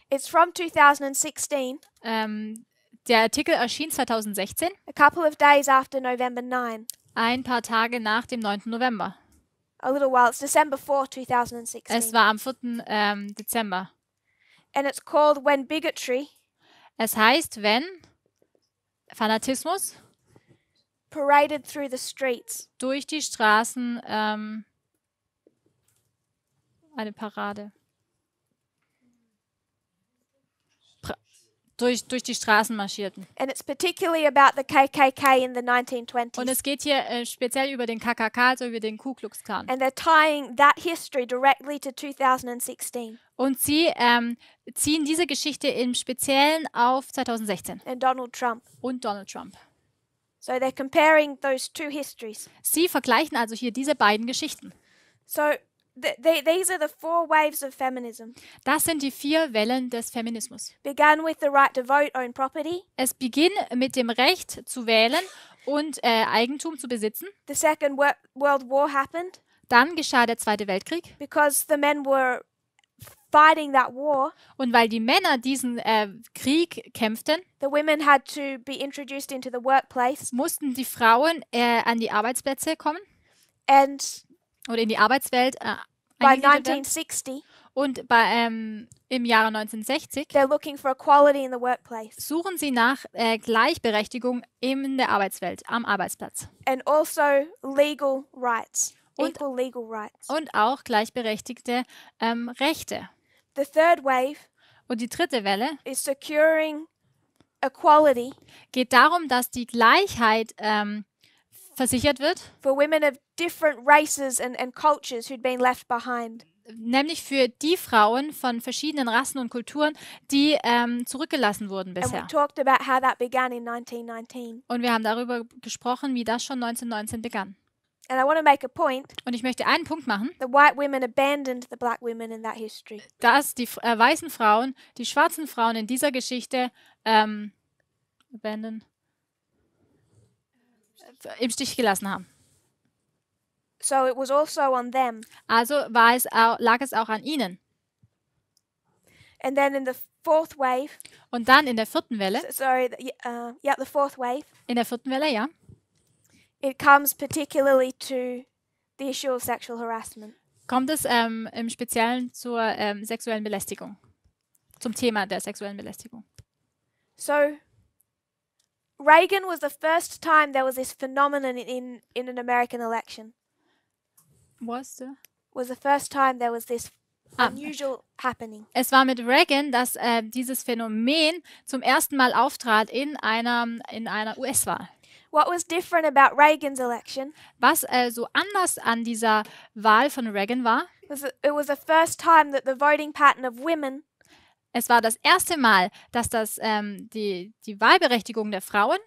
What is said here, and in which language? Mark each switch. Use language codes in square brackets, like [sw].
[en] it's from 2016, [de] der Artikel erschien 2016, [en] a couple of days after November 9. [de] ein paar Tage nach dem 9. November. [en] A little while, it's December 4, 2016. [de] Es war am 4. Dezember. [en] And it's called When Bigotry [de] Es heißt, wenn Fanatismus [en] Paraded Through the Streets. [de] durch die Straßen eine Parade. Durch die Straßen marschierten. [en] And it's particularly about the KKK in the [de] Und [en] 1920s. [de] es geht hier speziell über den KKK, also über den Ku Klux Klan. [en] And they're tying that history directly to 2016 [de] Und sie ziehen diese Geschichte im Speziellen auf 2016 [en] and Donald Trump. [de] und Donald Trump. [en] So they're comparing those two histories. [de] Sie vergleichen also hier diese beiden Geschichten. [en] So these are the four waves of feminism. [de] Das sind die 4 Wellen des Feminismus. [en] Began with the right to vote, own property. [de] Es beginnt mit dem Recht zu wählen und Eigentum zu besitzen. [en] The Second World War happened [de] Dann geschah der Zweite Weltkrieg. [en] because the men were fighting that war. [de] Und weil die Männer diesen Krieg kämpften, [en] The women had to be introduced into the workplace. [de] mussten die Frauen an die Arbeitsplätze kommen [en] And [de] oder in die Arbeitswelt [en] by [de] eingegliedert werden. [en] 1960, [de] Und im Jahre 1960 [en] they're looking for equality in the workplace [de] suchen sie nach Gleichberechtigung in der Arbeitswelt, am Arbeitsplatz. [en] and also legal rights, [de] Und- [en] equal legal rights. [de] Und auch gleichberechtigte Rechte. [en] The third wave [de] Und die dritte Welle [en] is securing equality [de] geht darum, dass die Gleichheit versichert wird, [en] for women of different races and cultures who'd been left behind. [de] nämlich für die Frauen von verschiedenen Rassen und Kulturen, die zurückgelassen wurden [en] And we [de] bisher. [en] talked about how that began in 1919. [de] Und wir haben darüber gesprochen, wie das schon 1919 begann. [en] And I want to make a point. [de] Und ich möchte einen Punkt machen, [en] The white women abandoned the black women in that history. [de] dass die weißen Frauen die schwarzen Frauen in dieser Geschichte im Stich gelassen haben. [en] So it was also on them. [de] Also lag es auch an ihnen. [en] And then in the fourth wave, [de] Und dann in der vierten Welle, [en] the fourth wave, [de] ja, [en] it comes particularly to the issue of sexual harassment. [de] kommt es im Speziellen zur sexuellen Belästigung. Zum Thema der sexuellen Belästigung. [en] So Reagan was the first time there was this phenomenon in an American election. Was the first time there was this unusual happening. [de] Es war mit Reagan, dass dieses Phänomen zum ersten Mal auftrat in einer US-Wahl. [en] What was different about Reagan's election? [de] Was so anders an dieser Wahl von Reagan war? [en] It was the first time that the voting pattern of women. [de] Es war das erste Mal, dass die Wahlberechtigung der Frauen